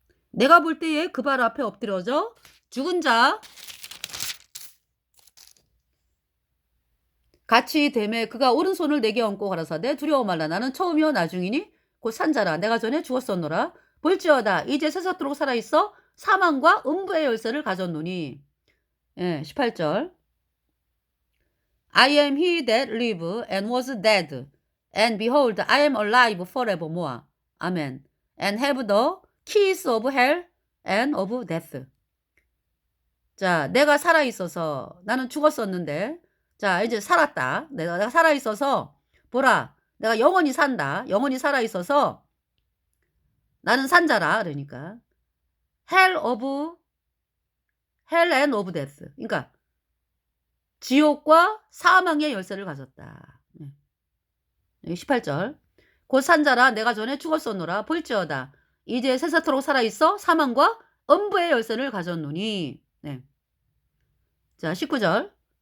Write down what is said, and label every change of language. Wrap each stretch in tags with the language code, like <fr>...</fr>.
<ko>내가 볼 때에 그 발 앞에 엎드려져 죽은 자 같이 되매 그가 오른손을 내게 얹고 가라사대, 두려워 말라. 나는 처음이요 나중이니 곧 산자라. 내가 전에 죽었었노라. 볼지어다 이제 세사토록 살아있어 사망과 음부의 열쇠를 가졌노니. 예, 18절.</ko> <en>I am he that live and was dead, and behold I am alive forevermore.</en> <ko>아멘.</ko> <en>And have the keys of hell and of death.</en> <ko>자, 내가 살아있어서, 나는 죽었었는데, 자, 이제 살았다. 내가 살아있어서, 보라, 내가 영원히 산다. 영원히 살아있어서, 나는 산자라.</ko> <en>그러니까, hell and of death.</en> <ko>그러니까, 지옥과 사망의 열쇠를 가졌다. 18절. 곧 산자라. 내가 전에 죽었었노라. 볼지어다 이제 세사토록 살아있어 사망과 음부의 열쇠를 가졌노니. 네. 자, 19절.</ko>